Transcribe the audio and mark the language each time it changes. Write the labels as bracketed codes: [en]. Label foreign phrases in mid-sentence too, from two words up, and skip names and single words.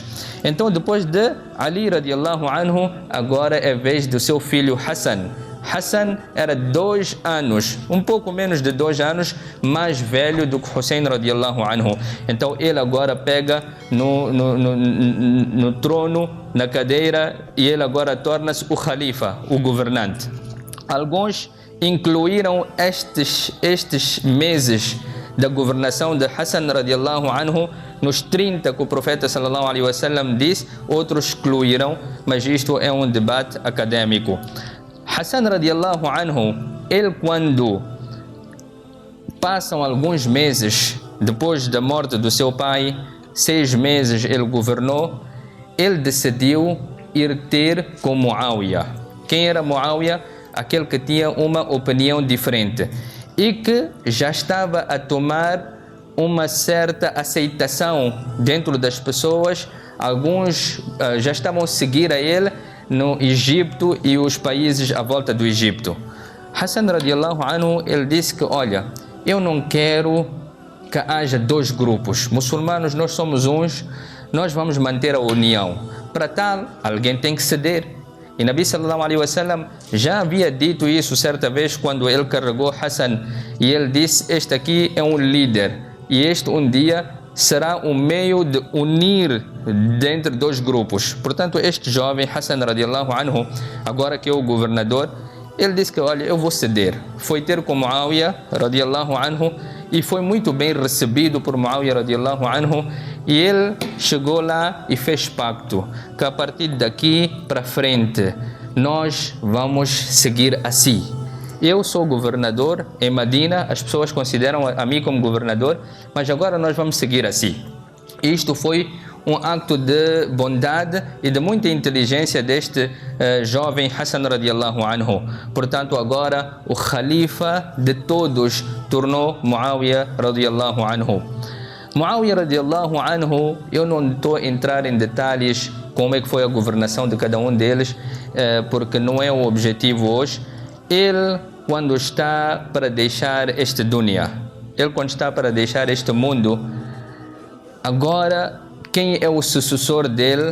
[pt] Então, depois de Ali [ar] رضي الله عنه, [pt] agora é vez do seu filho Hassan. Hassan era 2 anos, um pouco menos de 2 anos, mais velho do que Hussein [ar] رضي الله عنه. [pt] Então ele agora pega no trono, na cadeira, e ele agora torna-se o khalifa, o governante. Alguns incluíram estes meses da governação de Hassan [ar] رضي الله عنه [pt] nos 30 que o profeta [ar] صلى الله عليه وسلم [pt] disse, outros excluíram, mas isto é um debate acadêmico. Hassan [ar] رضي الله عنه, [pt] ele quando passam alguns meses depois da morte do seu pai, 6 meses ele governou, ele decidiu ir ter com Muawiyah. Quem era Muawiyah? Aquele que tinha uma opinião diferente e que já estava a tomar uma certa aceitação dentro das pessoas. Alguns já estavam a seguir a ele no Egito e os países à volta do Egito. Hassan [ar] رضي الله عنه, [pt] ele disse que, olha, eu não quero que haja 2 grupos. Muçulmanos, nós somos uns, nós vamos manter a união. Para tal, alguém tem que ceder. E Nabi [ar] صلى الله عليه وسلم [pt] já havia dito isso certa vez quando ele carregou Hassan, e ele disse: este aqui é um líder, e este um dia será um meio de unir dentre 2 grupos. Portanto, este jovem Hassan [ar] رضي الله عنه, [pt] agora que é o governador, ele disse que, olha, eu vou ceder. Foi ter com Muawiyah [ar] رضي الله عنه [pt] e foi muito bem recebido por Muawiyah [ar] رضي الله عنه, [pt] e ele chegou lá e fez pacto que a partir daqui para frente nós vamos seguir assim. eu sou governador em Medina, as pessoas consideram a mim como governador, mas agora nós vamos seguir assim. Isto foi um acto de bondade e de muita inteligência deste jovem Hassan [ar] رضي الله عنه. [pt] Portanto, agora o Khalifa de todos tornou Muawiyah [ar] رضي الله عنه. [pt] Muawiyah [ar] رضي الله عنه, [pt] eu não estou a entrar em detalhes como é que foi a governação de cada um deles, porque não é o objetivo hoje. Ele, quando está para deixar este dunya, ele quando está para deixar este mundo, agora, quem é o sucessor dele?